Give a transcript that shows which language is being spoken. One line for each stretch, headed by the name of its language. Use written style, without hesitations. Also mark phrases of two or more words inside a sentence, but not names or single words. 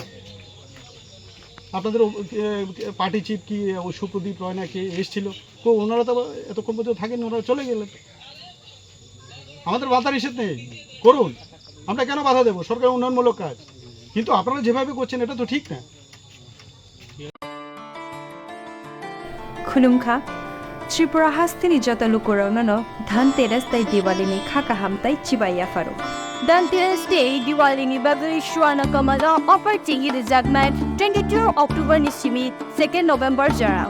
Bangla: আপনাদের পার্টি চিফ কি ওই সুপ্রদীপ রয় নাকি এসেছিল, তো ওনারা তো এতক্ষণ পর্যন্ত থাকেন, ওনারা চলে গেলেন। আমাদের বাধা নিষেধ নেই, করুন, আমরা কেন বাধা দেবো? সরকারের উন্নয়নমূলক কাজ, কিন্তু আপনারা যেভাবে করছেন এটা তো ঠিক না।
Kok Borok: खुलुमखा त्रिपुरा हास्तिनि जत लुकुरावनो धनतेरस तै दिवालीनि खाका हामताई चिबाया फारो धनतेरस डे दिवालीनि बागै सुवाना कमला अफर टिंगि रिजागनाय 22 अक्टोबर नि सिमि 2 नभेम्बर जराव